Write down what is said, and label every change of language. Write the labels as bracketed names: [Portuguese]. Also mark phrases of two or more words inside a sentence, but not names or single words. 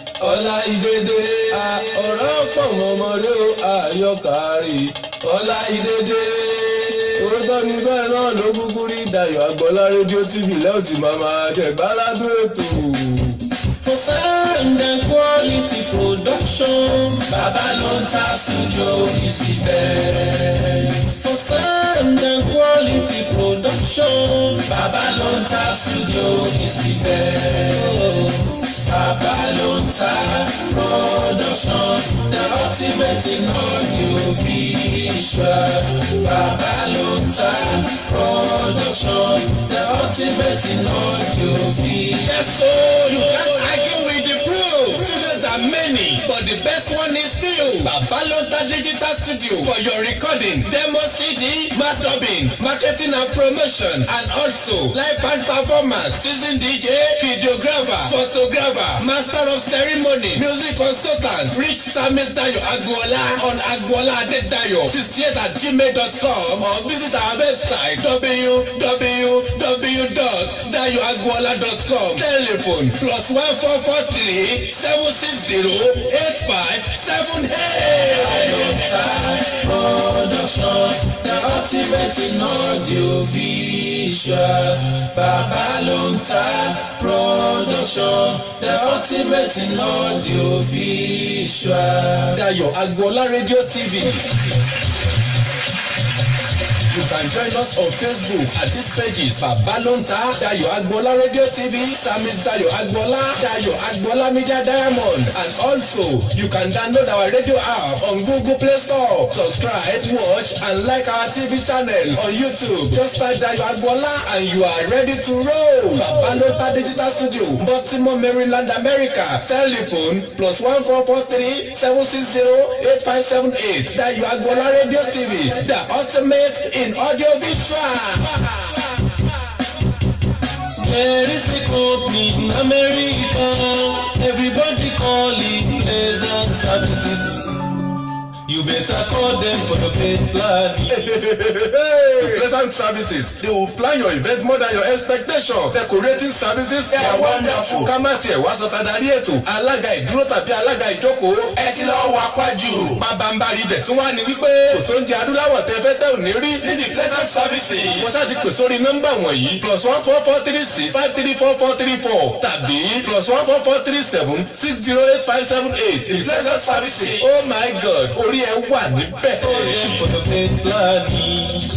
[Yoruba] Ọlá Ìdèdè. À, ọ̀rọ̀ pọ̀ mọ́ ọmọdé o, àyọkàrí. Ọlá Ìdèdè. Òótọ́ ni bẹ́ẹ̀ náà ló kúkú rí Dayọ̀ Agbọ́lá rédíò T V lẹ́yìn tí màá máa jẹ gbáládùn ètò. [English] For sound and quality production, [Yoruba] bàbá ló ń ta [English] studio is the best. For sound and quality production, [Yoruba] bàbá ló ń ta [English] studio is the best. Babalonta Production, the ultimate in audio visual. Babalonta Production, the ultimate in audio visual. Yes, so you can't argue with the proof. Students are many, but the best one is still Babalonta Digital Studio for your recording, demo C D, mass dubbing, marketing and promotion, and all So, live band performance, season D J, videographer, photographer, master of ceremony, music consultant, Rich Samis Dayo Agboola on agboola adedayo sixty eight at gmail dot com or visit our website w w w dot dayo agboola dot com. Telephone plus one four four three seven six zero eight five seven eight. Production, the ultimate in audio visual. [Yoruba] Bàbá ló ń ta [English] production, the ultimate in audio visual. Dayọ̀ Agboola Radio T V. You can join us on Facebook at Pages, Baba Lonta, Dayo Agbola Radio T V, Samis Dayo Agbola, Dayo Agbola Media Diamond, and also you can download our radio app on Google Play Store. Subscribe, watch, and like our T V channel on YouTube. Just type Dayo Agbola and you are ready to roll. Baba Lonta Digital Studio, Baltimore, Maryland, America. Telephone plus one four four three seven six zero eight five seven eight. Dayo Agboola Radio T V, the ultimate in audio visual. There is a company in America, everybody call it Pleasant Services. You better call them for the pay plan. Pleasant Services. They will plan your event more than your expectation. Decorating services. They are wonderful. [Yoruba] Ká má tiẹ̀ wá sọ ta darí ètò. Alága ìdúró tàbí alága ìjókòó. Ẹ ti lọ wá pàjù. Pabambari ibẹ̀ tún wá ni wípé kò sóúnjẹ adúláwọ̀ tẹ́ fẹ́ tẹ́ ò ní rí. Ní the Pleasant Services. Mo ṣáà ti pè sórí nọ́mbà wọ̀nyí: plus one four four three six five three four four three four tàbí plus one four four three seven six zero eight five seven eight. [English] Blessed services. Oh my God, [Yoruba] orí ẹ wà níbẹ̀. Ó yẹ kó tó pé plan ni.